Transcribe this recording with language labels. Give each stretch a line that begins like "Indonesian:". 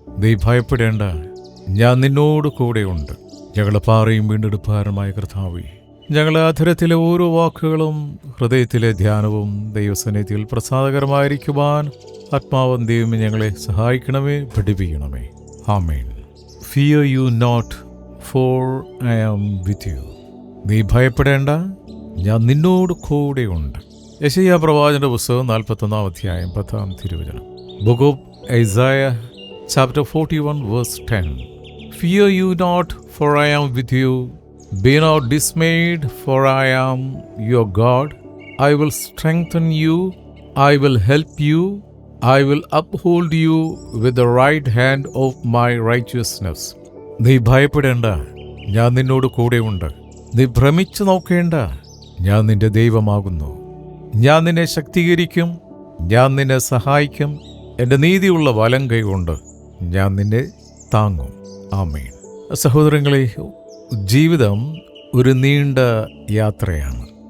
Malayalam: നീ ഭയപ്പെടേണ്ട, ഞാൻ നിന്നോട് കൂടെയുണ്ട്. ഞങ്ങളുടെ പാറയും വീണ്ടെടുപ്പാരമായ കർത്താവേ, ഞങ്ങളുടെ അധരത്തിലെ ഓരോ വാക്കുകളും ഹൃദയത്തിലെ ധ്യാനവും ദൈവസന്നിധിയിൽ പ്രസാദകരമായിരിക്കുവാൻ ആത്മാവൻ ദൈവമേ ഞങ്ങളെ സഹായിക്കണമേ, പഠിപ്പിക്കണമേ. ആമേൻ.
English: Fear you not, for I am with you.
Malayalam: നീ ഭയപ്പെടേണ്ട, ഞാൻ നിന്നോട് കൂടെയുണ്ട്. യെശയ്യാ പ്രവാചകന്റെ പുസ്തകം 41 അധ്യായം 10 തിരുവചനം.
English: Book of Isaiah chapter 41 verse 10. Fear you not, for I am with you. Be not dismayed, for I am your God. I will strengthen you. I will help you. I will uphold you with the right hand of my righteousness.
Malayalam: നീ ഭയപ്പെടേണ്ട, ഞാൻ നിന്നോട് കൂടെയുണ്ട്. നീ ഭ്രമിച്ചു നോക്കേണ്ട, ഞാൻ നിന്റെ ദൈവമാകുന്നു. ഞാൻ നിന്നെ ശക്തീകരിക്കും, ഞാൻ നിന്നെ സഹായിക്കും. എൻ്റെ നീതിയുള്ള വലം കൈകൊണ്ട് ഞാൻ നിന്നെ താങ്ങും. ആമേൻ. സഹോദരങ്ങളെ, ജീവിതം ഒരു നീണ്ട യാത്രയാണ്.